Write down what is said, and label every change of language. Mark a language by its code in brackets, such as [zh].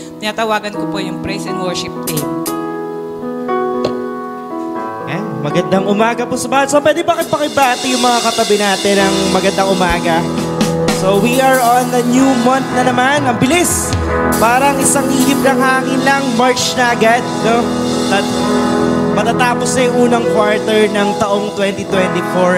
[tl] Tinatawagan ko po yung praise and worship team. Magandang umaga po sa bahay. So, pwede bakit pakibati yung mga katabi natin ng magandang umaga? [en] So, we are on the new month na naman. [tl] Ang bilis! Parang isang ihip ng hangin lang. March na agad, no? Matatapos na yung unang quarter ng taong 2024.